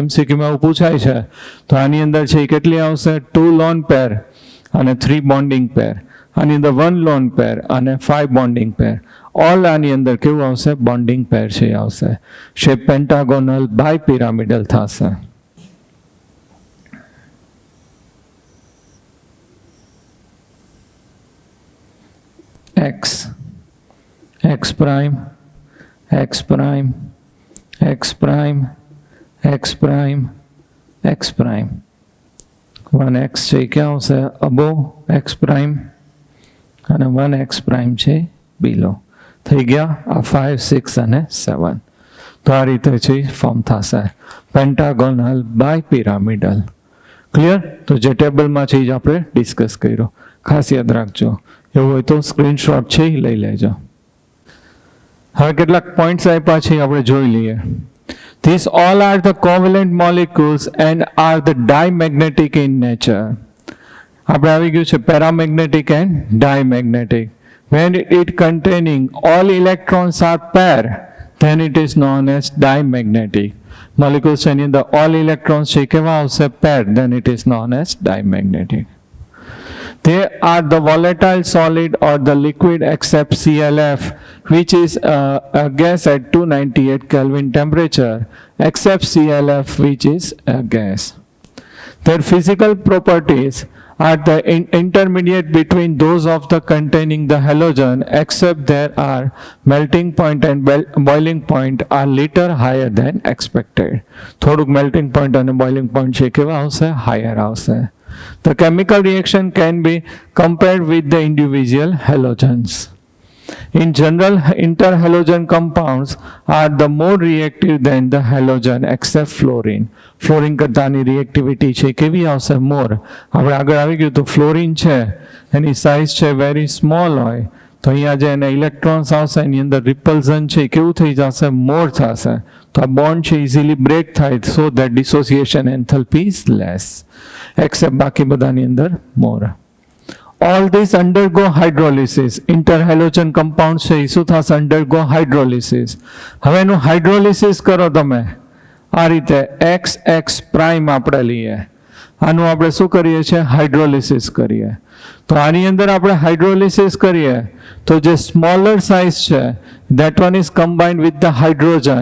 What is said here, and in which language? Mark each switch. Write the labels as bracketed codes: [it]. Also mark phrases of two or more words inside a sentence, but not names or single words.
[gu] એમસીક્યુમાં એવું પૂછાય છે, તો આની અંદર છે કેટલી આવશે? 2 [en] lone pair [gu] અને 3 [en] bonding pair. [gu] આની અંદર 1 [en] lone pair [gu] અને 5 [en] bonding pair. [gu] ઓલ આની અંદર કેવું આવશે? [en] bonding pair [gu] છે આવશે. [en] shape pentagonal bipyramidal [gu] થશે. [en] x x prime x prime x prime x prime x prime 1x [gu] છે ક્યાં આવશે? અબો [en] x prime [gu] અને [en] 1x prime [gu] છે બિલો. થઈ ગયા આ 5 6 અને 7. તો આ રીતે છે ફોર્મ થશે [en] pentagonal bipyramidal. [gu] ક્લિયર? તો જે ટેબલમાં છે જ આપણે ડિસ્કસ કર્યો, ખાસ યાદ રાખજો. એવું હોય તો સ્ક્રીનશોટ છે એ લઈ લેજો. હવે કેટલાક પોઈન્ટ્સ આપ્યા છે આપણે જોઈ લઈએ. [en] These all are the covalent molecules and are the diamagnetic in nature. [gu] આપણે આવી ગયું છે [en] paramagnetic and diamagnetic. When it containing all electrons are pair, then it is known as diamagnetic. [gu] Molecules એની અંદર [en] all electrons [gu] છે કેવા આવશે? [en] pair, then it is known as diamagnetic. They are the volatile solid or the liquid except ClF, which is a gas at 298 Kelvin temperature, except ClF, which is a gas. Their physical properties are the intermediate between those of the containing the halogen, except there are melting point and boiling point are little higher than expected. [gu] થોડુંક [en] melting point [gu] અને [en] boiling point [gu] છે કેવા આવશે? higher આવશે. [en] The chemical reaction can be compared with the individual halogens. In general, interhalogen compounds are the more reactive than the halogen except fluorine. [gu] Fluorine કરતાની reactivity છે કેવી આવશે? more. આપણે આગળ આવી ગયું તો fluorine છે એની સાઇઝ છે [en] very small [gu] હોય, તો અહીંયા જે એના ઇલેક્ટ્રોન્સ આવશે એની અંદર રિપલ્ઝન છે કેવું થઈ જશે? મોર થશે. તો આ બોન્ડ છે [en] easily break [gu] થાય, [en] so that dissociation enthalpy is less, except [gu] બાકી બધાની અંદર મોર. [en] All these undergo hydrolysis. Interhalogen compounds [gu] છે એ શું થશે? [en] undergo hydrolysis. [gu] હવે એનું હાઇડ્રોલિસિસ કરો તમે આ રીતે [en] XX prime [gu] આપણે લઈએ, આનું આપણે શું કરીએ છીએ? હાઇડ્રોલિસિસ કરીએ. તો આની અંદર આપણે હાઇડ્રોલિસિસ કરીએ તો જે [en] smaller size [gu] છે [en] that one is combined with the hydrogen.